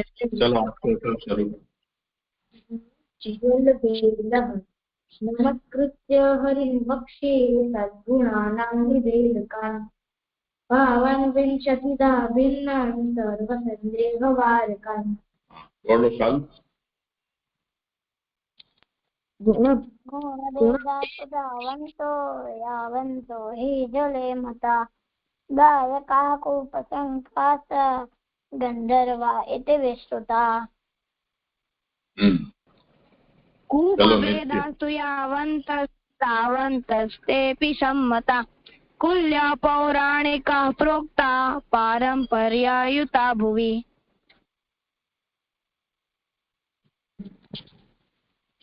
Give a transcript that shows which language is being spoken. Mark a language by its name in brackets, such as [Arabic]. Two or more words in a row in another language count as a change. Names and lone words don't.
[Gujarati] ચલો શરૂ. [Sanskrit] નમસ્કૃત્ય હરિં વક્ષે સદ્ગુણાનાં નિવેદકાન ભાવાન વિંશતિદા ભિન્નાન સર્વસંદેહવારકાન. [Gujarati] બોલો કલ્પ. [Sanskrit] गुणदावन्तो यावन्तो हि जले मता गायकाः कूपसङ्कास गन्धर्वा इति विश्रुता कूपवेदास्तु यावन्तस्तावन्तस्तेऽपि सम्मता कुल्या पौराणिकाः प्रोक्ता पारम्पर्यायुता भुवि.